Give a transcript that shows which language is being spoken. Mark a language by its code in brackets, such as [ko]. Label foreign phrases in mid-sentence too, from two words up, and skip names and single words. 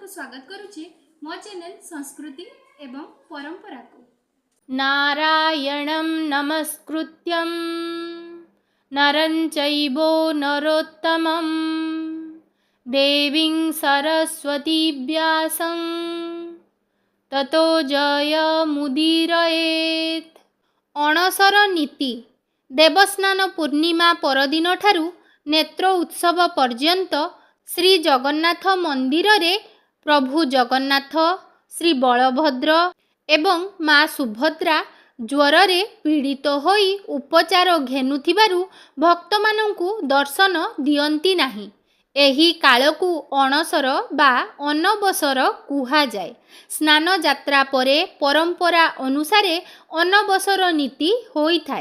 [or] ସ୍ୱାଗତ କରୁଛି ମୋ ଚ୍ୟାନେଲ ସଂସ୍କୃତି ଏବଂ ପରମ୍ପରା କୁ। [sa] नारायणं नमस्कृत्यं नरं चैव नरोत्तमं देवीं सरस्वती व्यासं ततो जयमुदीरयेत्। [or] ଅଣସର ନୀତି ଦେବସ୍ନାନ ପୂର୍ଣ୍ଣିମା ପରଦିନ ଠାରୁ ନେତ୍ର ଉତ୍ସବ ପର୍ଯ୍ୟନ୍ତ ଶ୍ରୀ ଜଗନ୍ନାଥ ମନ୍ଦିର ରେ ପ୍ରଭୁ ଜଗନ୍ନାଥ, ଶ୍ରୀ ବଳଭଦ୍ର ଏବଂ ମାଁ ସୁଭଦ୍ରା ଜ୍ୱର ରେ ପୀଡ଼ିତ ହୋଇ ଉପଚାର ଘେନୁଥିବାରୁ ଭକ୍ତ ମାନଙ୍କୁ ଦର୍ଶନ ଦିଅନ୍ତି ନାହିଁ। ଏହି କାଳକୁ ଅଣସର ବା ଅନବସର କୁହା ଯାଏ। ସ୍ନାନ ଯାତ୍ରା ପରେ ପରମ୍ପରା ଅନୁସାରେ ଅନବସର ନୀତି ହୋଇ ଥାଏ।